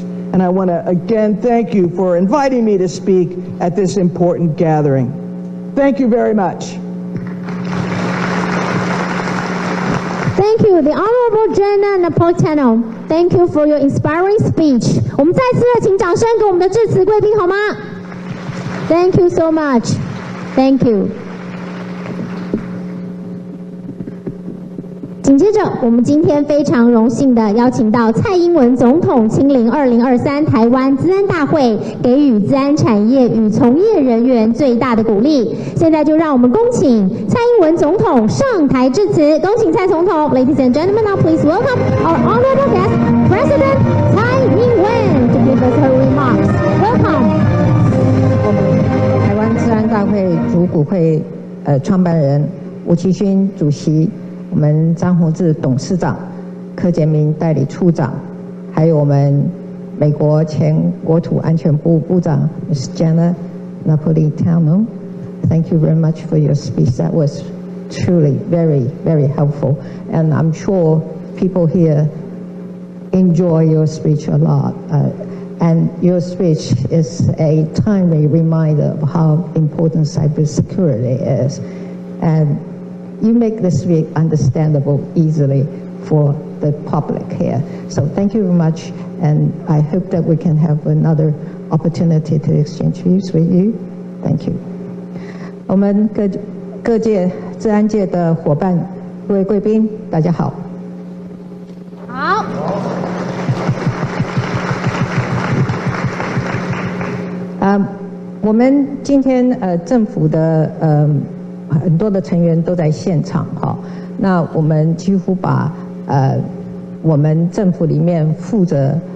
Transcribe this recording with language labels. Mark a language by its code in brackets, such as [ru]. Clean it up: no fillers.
[en] And I want to again thank you for inviting me to speak at this important gathering. Thank you very much. Thank you, the Honorable Jenna Napolitano. Thank you for your inspiring speech. [zh] 我们再次请掌声给我们的致辞贵宾好吗 ？ [en] Thank you so much. Thank you. [zh] 紧接着，我们今天非常荣幸的邀请到蔡英文总统亲临2023台湾资安大会，给予资安产业与从业人员最大的鼓励。现在就让我们恭请蔡英文总统上台致辞，恭请蔡总统。 [en] Ladies and gentlemen, now please welcome our honorable guest, President Tsai Ing-wen, to give us her remarks. Welcome. [zh] 我们台湾资安大会主股会创办人吴其勋主席。我们张宏志董事长、柯建明代理处长，还有我们美国前国土安全部部长 Ms. [en] Jenna Napolitano. Thank you very much for your speech. That was truly very, very helpful. And I'm sure people here enjoy your speech a lot. And your speech is a timely reminder of how important cybersecurity is. And you make this speech understandable easily for the public here. So thank you very much, and I hope that we can have another opportunity to exchange views with you. Thank you. [zh] 我们各界治安界的伙伴、各位贵宾，大家好。好。我们今天政府的很多的成员都在现场哈，那我们几乎把我们政府里面负责